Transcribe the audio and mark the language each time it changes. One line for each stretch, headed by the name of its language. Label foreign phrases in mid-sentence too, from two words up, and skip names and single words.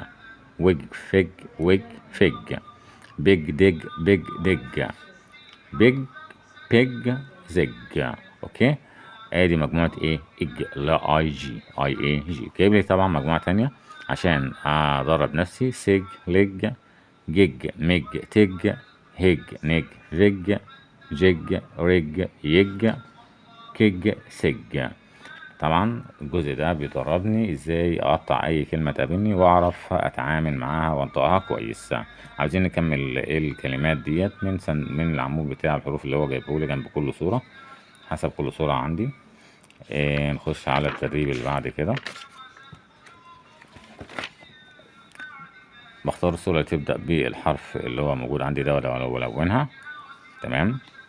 Arabic: ويج فيج، ويج فيج، بيج دج، بيج دج، بيج بيج زج. اوكي، ادي مجموعة ايه؟ اج. لا اي جي، اي اي جي. جايب لي طبعا مجموعة تانية عشان ادرب نفسي. سج لج، جج مج تج، هج نج فج، جج رج يج، كج سج. طبعا الجزء ده بيدربني ازاي اقطع اي كلمة تقابلني واعرف اتعامل معاها وانطقها كويس. عاوزين نكمل الكلمات ديت من العمود بتاع الحروف اللي هو جايبه لي جنب كل صورة، حسب كل صورة عندي. نخش على التدريب اللي بعد كده. بختار الصورة اللي تبدأ بالحرف اللي هو موجود عندي ده ولونها، تمام.